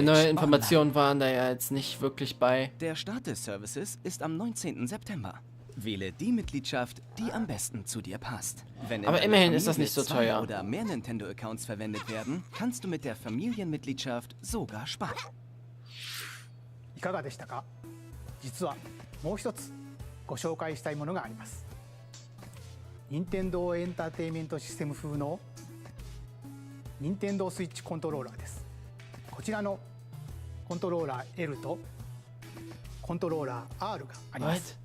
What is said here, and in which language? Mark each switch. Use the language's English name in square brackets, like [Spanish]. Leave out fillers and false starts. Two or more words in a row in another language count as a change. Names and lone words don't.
[German] Neue Informationen waren da ja jetzt nicht wirklich bei. Online. Der Start des Services ist am 19. September. Wähle die Mitgliedschaft, die am besten zu dir passt. Wenn in Aber deiner immerhin ist das Familie nicht so 2 teuer. oder mehr Nintendo-Accounts verwendet werden, kannst du mit der Familienmitgliedschaft sogar sparen. [Japanese] いかがでしたか？実はもう一つご紹介したいものがあります。任天堂エンターテインメントシステム風の任天堂スイッチコントローラーです。こちらのコントローラー L とコントローラー R があります。